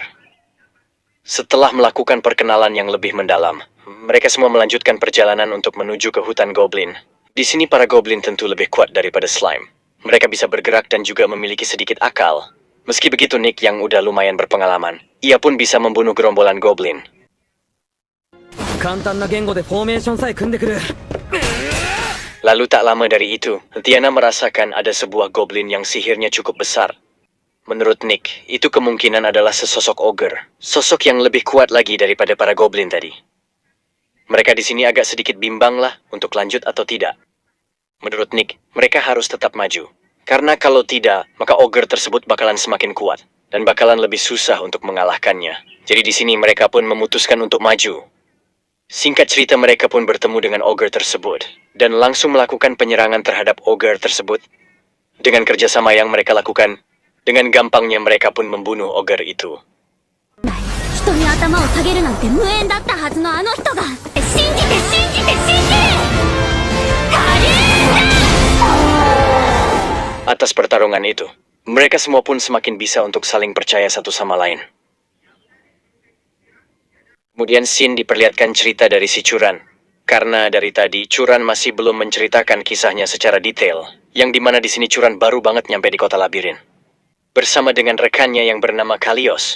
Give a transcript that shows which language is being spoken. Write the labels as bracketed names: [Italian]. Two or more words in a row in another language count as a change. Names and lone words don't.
[Indonesian] Setelah melakukan perkenalan yang lebih mendalam, mereka semua melanjutkan perjalanan untuk menuju ke hutan goblin. Di sini para goblin tentu lebih kuat daripada slime. Mereka bisa bergerak dan juga memiliki sedikit akal. Meski begitu Nick yang udah lumayan berpengalaman, ia pun bisa membunuh gerombolan goblin. [Japanese] 簡単な言語でフォーメーションさえ組んでくる [Indonesian] Lalu tak lama dari itu, Tiana merasakan ada sebuah goblin yang sihirnya cukup besar. Menurut Nick, itu kemungkinan adalah sesosok ogre. Sosok yang lebih kuat lagi daripada para goblin tadi. Mereka di sini agak sedikit bimbang lah untuk lanjut atau tidak. Menurut Nick, mereka harus tetap maju. Karena kalau tidak, maka ogre tersebut bakalan semakin kuat. Dan bakalan lebih susah untuk mengalahkannya. Jadi di sini mereka pun memutuskan untuk maju. Singkat cerita mereka pun bertemu dengan ogre tersebut. Dan langsung melakukan penyerangan terhadap ogre tersebut. Dengan kerjasama yang mereka lakukan, dengan gampangnya mereka pun membunuh ogre itu. [Japanese] 人に頭を下げるなんて無縁だったはずのあの人が信じて信じて信じてカリーナ [Indonesian] Atas pertarungan itu, mereka semua pun semakin bisa untuk saling percaya satu sama lain. Kemudian Shin diperlihatkan cerita dari si Curan. Karena dari tadi, Curan masih belum menceritakan kisahnya secara detail. Yang dimana di sini Curan baru banget nyampe di kota labirin. Bersama dengan rekannya yang bernama Kalios.